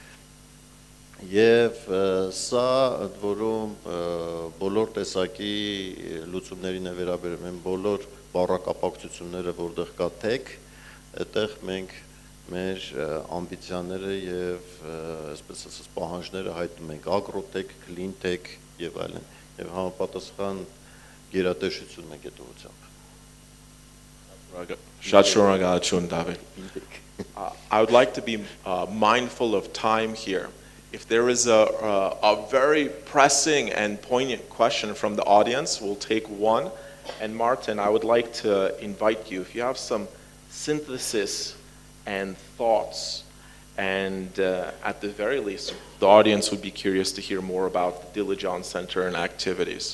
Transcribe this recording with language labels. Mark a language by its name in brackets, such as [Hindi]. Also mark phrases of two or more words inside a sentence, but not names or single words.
[Armenian] եւ սա ընդ որում բոլոր տեսակի լուծումներին է վերաբերում են բոլոր բառակապակցությունները, որտեղ կա tech, այդտեղ մենք մեր ամբիցիաները եւ այսպես ասած պահանջները հայտնում ենք [English] agrotech, clean tech [Armenian] եւ այլն եւ համապատասխան գերատեսչություն ենք այդ ուղղությամբ։ Շատ շնորհակալություն, David. [English] I would like to be mindful of time here. If there is a very pressing and poignant question from the audience, we'll take one. And Martin, I would like to invite you, if you have some synthesis and thoughts, and at the very least, the audience would be curious to hear more about the Diligence Center and activities.